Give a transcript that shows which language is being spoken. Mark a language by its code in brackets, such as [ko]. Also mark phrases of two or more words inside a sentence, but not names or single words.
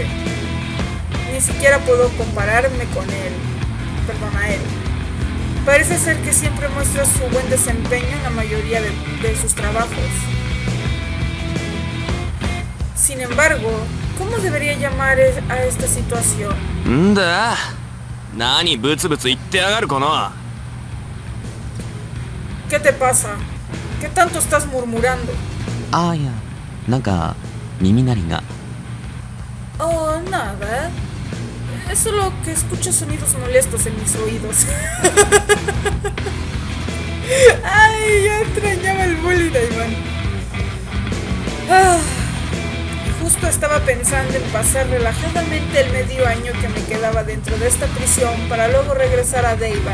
[es] Ni siquiera puedo compararme con él, a él. Parece ser que siempre muestra su buen desempeño en la mayoría de sus trabajos. Sin embargo, ¿cómo debería llamar a esta situación? [ja] んだ？何ブツブツ言ってやがるかな。 [es] ¿Qué te pasa? ¿Qué tanto estás murmurando? [ja] ああいや、なんか耳鳴りが。 [es] No, nada. Es solo que escucho sonidos molestos en mis oídos. Ay, ya extrañaba el bullying, Iván. Justo estaba pensando en pasar relajadamente el medio año que me quedaba dentro de esta prisión para luego regresar a Deivan.